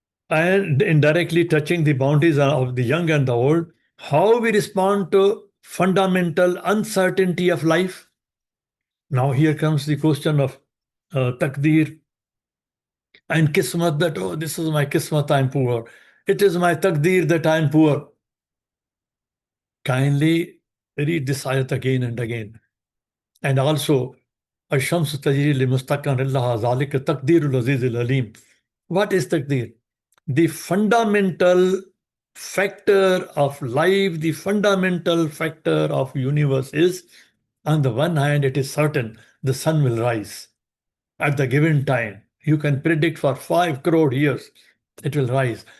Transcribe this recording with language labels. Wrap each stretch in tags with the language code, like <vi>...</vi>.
<en>And indirectly touching the boundaries of the young and the old, how we respond to fundamental uncertainty of life. Now here comes the question of takdir and kismat, that, oh, this is my kismat, I'm poor. It is my takdir that I'm poor. Kindly read this ayat again and again. And also,</en> <ar>الشمس تجري لمستقر لها ذلك تقدير العزيز العليم.</ar> <en>What is takdir? The fundamental factor of life, the fundamental factor of universe is, on the one hand, it is certain the sun will rise at the given time. You can predict for 5 crore years it will rise.</en>